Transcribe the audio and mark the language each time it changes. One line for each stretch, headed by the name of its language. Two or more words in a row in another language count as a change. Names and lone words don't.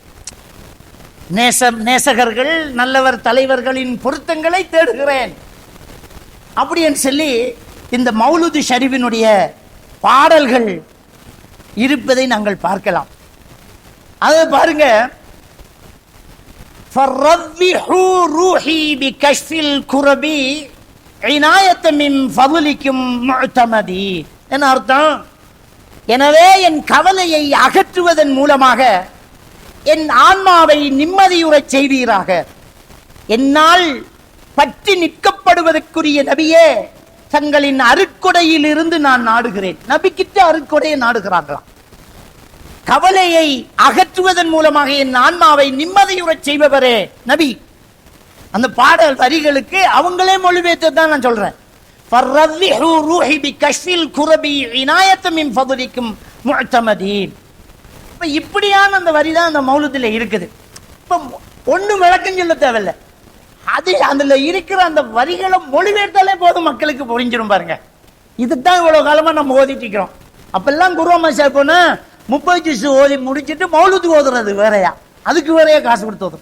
Tamil: நேசகர்கள் நல்லவர் தலைவர்களின் பொருத்தங்களை தேடுகிறேன் அப்படின்னு சொல்லி இந்த மௌலூது ஷரீஃபினுடைய பாடல்கள் இருப்பதை நாங்கள் பார்க்கலாம். அதை பாருங்க.
Arabic: فَرَّضِّحُوا رُوحِي بِكَشْفِ الْكُرَبِ عِنَايَةً مِنْ فَضْلِكُمْ مُعْتَمَدِي.
Tamil: என்ன அர்த்தம்? எனவே என் கவலையை அகற்றுவதன் மூலமாக என் ஆன்மாவை நிம்மதியுறச் செய்வீராக. என்னால் பற்றி நிற்கப்படுவதற்குரிய நபியே, தங்களின் அருட்கொடையில் இருந்து நான் நாடுகிறேன். நபிக்கிட்ட அருட்கொடையை நாடுகிறார்களாம். கவலையை அகற்றுவதன் மூலமாக என் ஆன்மாவை நிம்மதியுறச் செய்பவரே நபி. அந்த பாடல் வரிகளுக்கு அவங்களே மொழிபெயர்த்து தான் நான் சொல்றேன்.
Arabic: فَرَّضِّحُوا رُوحِي بِكَشْفِ الْكُرَبِ عِنَايَةً مِنْ فَضْلِكُمْ مُعْتَمَدِي.
Tamil: இப்படியான அந்த வரி தான் அந்த மௌலூதுல இருக்குது. இப்ப ஒண்ணு விளக்கம் சொல்ல தேவையில்லை. அது அதுல இருக்கிற அந்த வரிகளை மொழிபெயர்த்தாலே போதும், மக்களுக்கு புரிஞ்சிடும். பாருங்க, இதுதான் இவ்வளவு காலமா நம்ம ஓதிட்டு இருக்கிறோம். அப்பெல்லாம் குர்ஆன் மஸா போனா 30 ஜுஸ் ஓதி முடிச்சுட்டு மௌலூது ஓதுறது வேறையா, அதுக்கு வேறையா காசு கொடுத்து ஓதும்.